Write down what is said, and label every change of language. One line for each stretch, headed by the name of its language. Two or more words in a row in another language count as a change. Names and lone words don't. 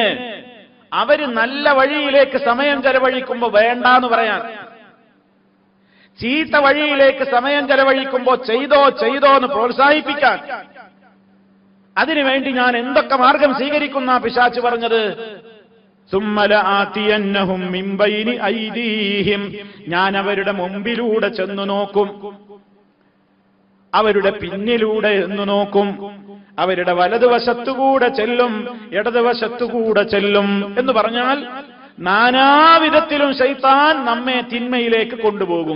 Malayalam: അവര് നല്ല വഴിയിലേക്ക് സമയം ചെലവഴിക്കുമ്പോ വേണ്ടാന്ന് പറയാൻ, ചീത്ത വഴിയിലേക്ക് സമയം ചെലവഴിക്കുമ്പോ ചെയ്തോ എന്ന് പ്രോത്സാഹിപ്പിക്കാൻ, അതിനുവേണ്ടി ഞാൻ എന്തൊക്കെ മാർഗം സ്വീകരിക്കുന്ന പിശാച് പറഞ്ഞത്?
Arabic: ثم لآتينهم من بين أيديهم.
Malayalam: ഞാൻ അവരുടെ മുമ്പിലൂടെ ചെന്നു നോക്കും, അവരുടെ പിന്നിലൂടെ എന്ന് നോക്കും, അവരുടെ വലതുവശത്തുകൂടെ ചെല്ലും, ഇടതുവശത്തുകൂടെ ചെല്ലും. എന്ന് പറഞ്ഞാൽ നാനാവിധത്തിലും ശൈത്താൻ നമ്മെ തിന്മയിലേക്ക് കൊണ്ടുപോകും.